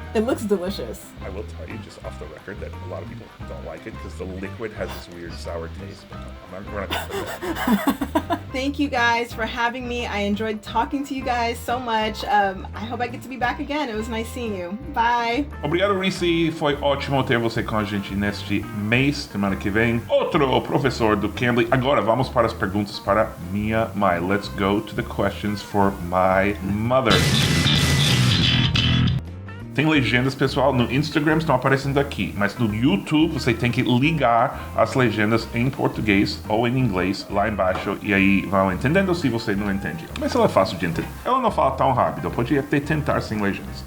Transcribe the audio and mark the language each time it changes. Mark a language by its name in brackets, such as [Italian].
[English] It looks delicious. I will tell you just off the record that a lot of people don't like it because the liquid has this weird sour taste. But we're not going to do that. Thank you guys for having me. I enjoyed talking to you guys so much. I hope I get to be back again. It was nice seeing you. Bye. [Portuguese] Obrigado, Reese. Foi ótimo ter você com a gente neste mês. Semana que vem, outro professor do Cambly. Agora vamos para as perguntas para minha mãe. [English] Let's go to the questions for my mother. [Portuguese] Tem legendas, pessoal, no Instagram estão aparecendo aqui, mas no YouTube você tem que ligar as legendas em português ou em inglês lá embaixo e aí vão entendendo se você não entende. Mas ela é fácil de entender. Ela não fala tão rápido, pode até tentar sem legendas.